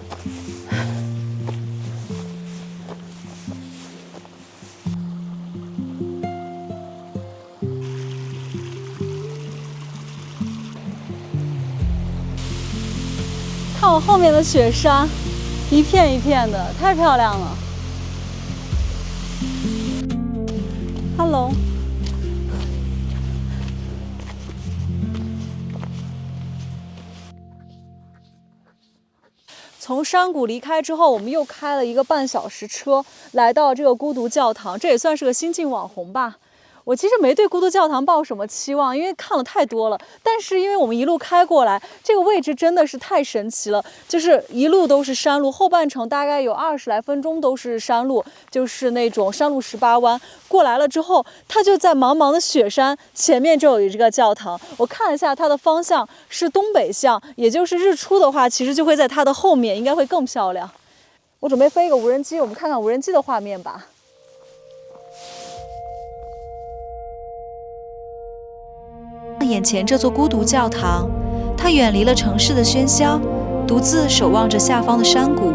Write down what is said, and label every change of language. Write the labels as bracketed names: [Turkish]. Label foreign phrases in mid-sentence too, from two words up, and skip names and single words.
[Chinese] 看我後面的雪山，一片一片的，太漂亮了。Hello。從山谷離開之後，我們又開了1個半小時車，來到這個孤獨教堂，這也算是個新晉網紅吧。我其實沒對孤獨教堂抱什麼期望，因為看了太多了。但是因為我們一路開過來，這個位置真的是太神奇了，就是一路都是山路，後半程大概有20來分鐘都是山路，就是那種山路18彎。過來了之後，它就在茫茫的雪山前面就有一個教堂。我看了一下它的方向是東北向，也就是日出的話，其實就會在它的後面，應該會更漂亮。我準備飛一個無人機，我們看看無人機的畫面吧。眼前這座孤獨教堂，它遠離了城市的喧囂，獨自守望着下方的山谷。